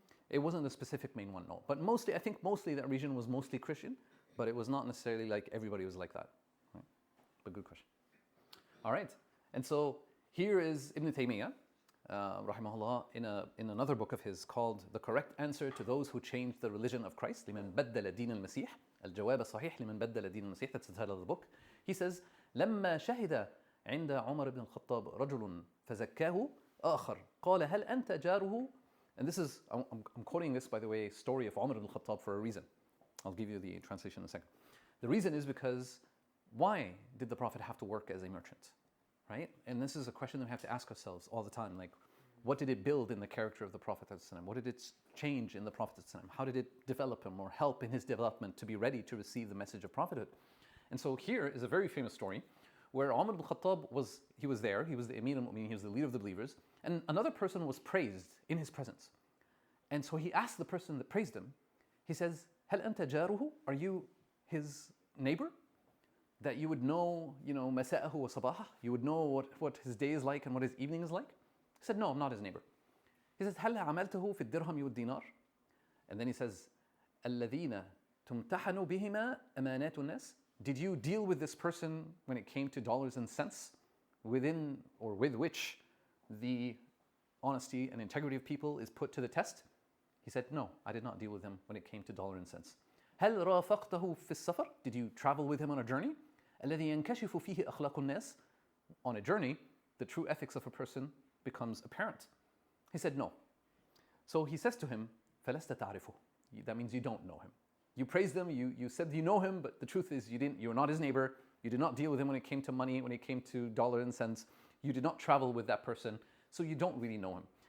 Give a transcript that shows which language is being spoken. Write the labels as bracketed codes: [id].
[en] It wasn't a specific main one, no. But mostly, I think mostly that region was mostly Christian, but it was not necessarily like everybody was like that. Right? But good question. All right. And so here is Ibn Taymiyyah, rahimahullah, in another book of his called The Correct Answer to Those Who Changed the Religion of Christ, [ar] لمن بدل دين المسيح, [en] الجواب الصحيح لمن بدل دين المسيح, that's the title of the book. He says, [ar] لما شهد عند عمر بن الخطاب رجل فزكاه آخر قال هل أنت جاره. [en] And this is, I'm quoting this, by the way, story of Umar ibn al-Khattab for a reason. I'll give you the translation in a second. The reason is because why did the Prophet have to work as a merchant? Right? And this is a question that we have to ask ourselves all the time. Like, what did it build in the character of the Prophet? What did it change in the Prophet? How did it develop him or help in his development to be ready to receive the message of prophethood? And so here is a very famous story where Umar ibn al-Khattab was there, he was the Amir al-Mu'minin, he was the leader of the believers, and another person was praised in his presence. And so he asked the person that praised him, he says, [ar] هل أنت جاره? [en] Are you his neighbor? That you would know, [ar] مساءه وصباحه, [en] you would know what his day is like and what his evening is like? He said, no, I'm not his neighbor. He says, [ar] هل عملته في الدرهم والدينار? [en] And then he says, [ar] الذين تمتحن بهما أمانات الناس? [en] Did you deal with this person when it came to dollars and cents, within or with which the honesty and integrity of people is put to the test? He said, no, I did not deal with him when it came to dollar and cents. [ar] هل رافقته في السفر? [en] Did you travel with him on a journey? [ar] الذي ينكشف فيه أخلاق الناس? [en] On a journey, the true ethics of a person becomes apparent. He said, no. So he says to him, [ar] فلست تعرفه. [en] That means you don't know him. You praised him, you said you know him, but the truth is you're not his neighbor. You did not deal with him when it came to money, when it came to dollar and cents. You did not travel with that person, so you don't really know him.